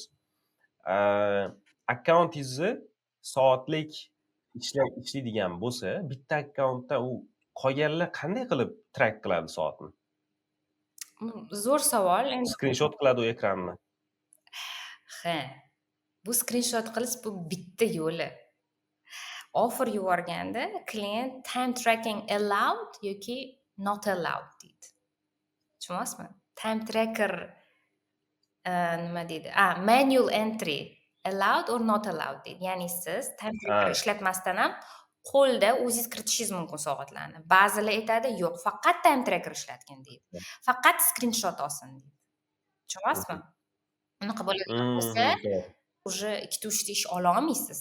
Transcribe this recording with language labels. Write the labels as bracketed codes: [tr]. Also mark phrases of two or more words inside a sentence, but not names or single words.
[uz] Akkauntingizni soatlik ishlaydigan bo'lsa, bitta akkauntda u qolganlar qanday qilib track qiladi soatni? Zo'r savol. Screenshot qiladi u ekranni. Bu screenshot qilish bu bitta yo'li. Offer yuborganda klient [en] time tracking allowed [uz] yoki [en] not allowed [uz] deydi. Tushunyapsizmi? [en] Time tracker [uz] nima deydi? [en] Manual entry allowed or not allowed [uz] deydi. Ya'ni siz [en] time tracker [uz] ishlatmasdan ham qo'lda o'zingiz kiritishingiz mumkin soatlarni. Ba'zilar aytadi, yo'q, faqat [en] time tracker [uz] ishlatgin deydi. Faqat screenshot olsin deydi. Tushunyapsizmi? Unaqa bo'ladigan bo'lsa, уже 2-3 ta ish ola olmaysiz.